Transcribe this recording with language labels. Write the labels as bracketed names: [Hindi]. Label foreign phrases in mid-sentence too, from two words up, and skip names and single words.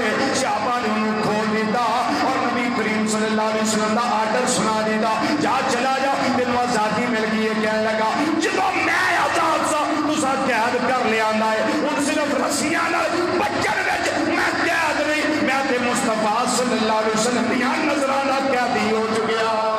[Punjabi] صحابہ نے انہوں کھول دیتا اور نبی کریم [Arabic] صلی اللہ علیہ وسلم [Punjabi] دا آرڈر سنا دیتا، جا چلا جا، تینوں آزادی مل گئی ہے. کہنے لگا جدوں میں آزاد سا تسا قید کر لیا ہے، ان صرف رسیاں نال بچن وچ میں قید نہیں، میں تے مصطفیٰ [Arabic] صلی اللہ علیہ وسلم [Punjabi] دیاں نظراں دا قیدی ہو چکیا.